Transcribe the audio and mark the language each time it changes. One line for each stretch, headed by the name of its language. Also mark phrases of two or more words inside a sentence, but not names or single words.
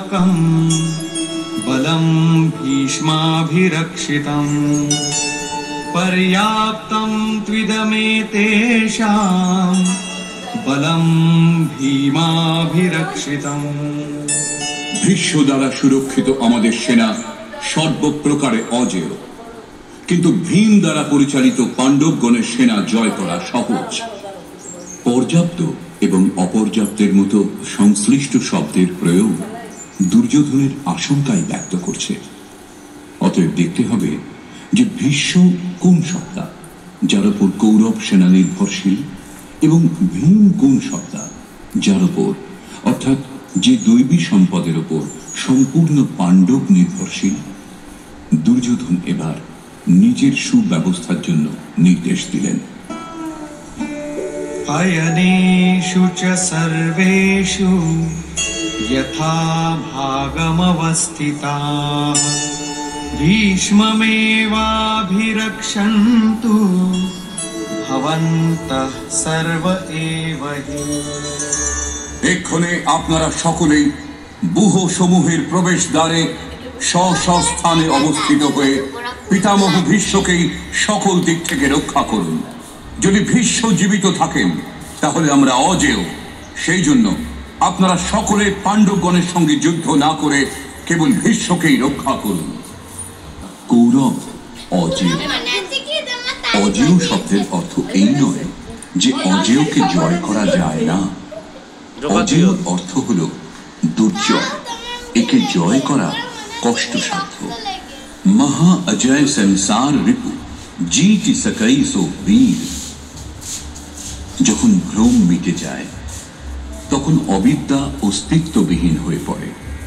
Sanskrit: युतकम् बलं भीष्माभिरक्षितम् पर्याप्तं त्विदमेतेषां बलं भीमाभिरक्षितम्।
Bangla: ভীষ্ম দ্বারা সুরক্ষিত আমাদের সেনা সর্বপ্রকারে অজেয়, কিন্তু ভীম দ্বারা পরিচালিত পাণ্ডবগণের সেনা জয় করা সহজ। পর্যাপ্ত এবং অপর্যাপ্তের মতো সংশ্লিষ্ট শব্দের প্রয়োগ দুর্যোধনের আশঙ্কাই ব্যক্ত করছে। অতএব দেখতে হবে যে ভীষ্ম কোন সত্তা যার উপর কৌরব সেনা নির্ভরশীল, এবং ভীম কোন সত্তা যার উপর, অর্থাৎ যে দৈবী সম্পদের উপর সম্পূর্ণ পাণ্ডব নির্ভরশীল। দুর্যোধন এবার নিজের সুব্যবস্থার জন্য নির্দেশ দিলেন।
Sanskrit: अयनेषु च सर्वेषु यथा भागमवस्थिताः भीष्ममेवाभिरक्षन्तु भवन्तः सर्व एव हि।
Bangla: এক্ষণে আপনারা সকলেই ব্যূহ সমূহের প্রবেশ দ্বারে স্বস্থানে অবস্থিত হয়ে পিতামহ ভীষ্মকেই সকল দিক থেকে রক্ষা করুন। যদি ভীষ্ম জীবিত থাকেন তাহলে আমরা অজেয়। সেই জন্য আপনারা সকলে পাণ্ডবগণের সঙ্গে যুদ্ধ না করে কেবল ভীষ্মকেই রক্ষা করুন। কৌরব অজেয়। অজেয় শব্দের অর্থ এই নয় যে অজেয়কে জয় করা যায় না। অজেয় অর্থ হল দুর্জয়, একে জয় করা কষ্টসাধ্য।
Awadhi: महा अजय संसार रिपु जीति सकई सो वीर।
Bangla: যখন ভ্রম মিটে যায় তখন অবিদ্যা অস্তিত্ববিহীন হয়ে পড়ে।